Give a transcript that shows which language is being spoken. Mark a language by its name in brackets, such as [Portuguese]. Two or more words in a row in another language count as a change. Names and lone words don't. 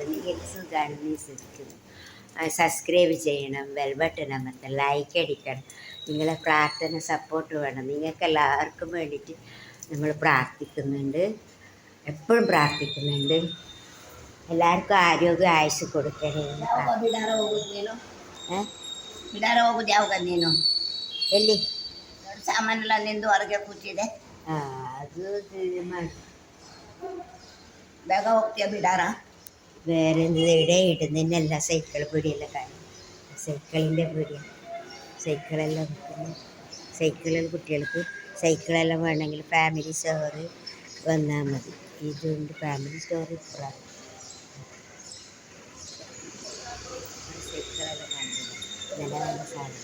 [Malayalam] നിങ്ങൾക്ക് സുഖമാണെന്ന് വിശ്വസിക്കുന്നു. സബ്സ്ക്രൈബ് ചെയ്യണം, [English] bell button [Malayalam] അമർത്തണം, ലൈക്ക് അടിക്കണം. നിങ്ങളെ പ്രാർത്ഥന സപ്പോർട്ട് വേണം. നിങ്ങൾക്ക് എല്ലാവർക്കും വേണ്ടിയിട്ട് നമ്മൾ പ്രാർത്ഥിക്കുന്നുണ്ട്, എപ്പോഴും പ്രാർത്ഥിക്കുന്നുണ്ട്. എല്ലാവർക്കും ആരോഗ്യ ആയുസ് കൊടുക്കണേ. [Kannada] ಎಲ್ಲಿ ಸಾಮಾನೆಲ್ಲ ನಿಂದು ಹೊರಗೆ ಕೂತಿದೆ. ಅದು ಬೇಗ ಹೋಗ್ತೀಯ ಬಿಡಾರ? [Malayalam] വേറെ ഇവിടെ ഇടുന്നതിനല്ല, സൈക്കിൾ പീടിയെല്ലാം കാണും. സൈക്കിളിൻ്റെ പീടിയ, സൈക്കിളെല്ലാം വിൽക്കുന്നു. സൈക്കിളിൽ കുട്ടികൾക്ക് സൈക്കിളെല്ലാം വേണമെങ്കിൽ [English] family store [Malayalam] വന്നാൽ മതി. ഇതുണ്ട് [English] family store. [Malayalam] ഇപ്പുറമാണ് സൈക്കിളെല്ലാം കാണുന്നത്, നല്ല നല്ല സാധനം.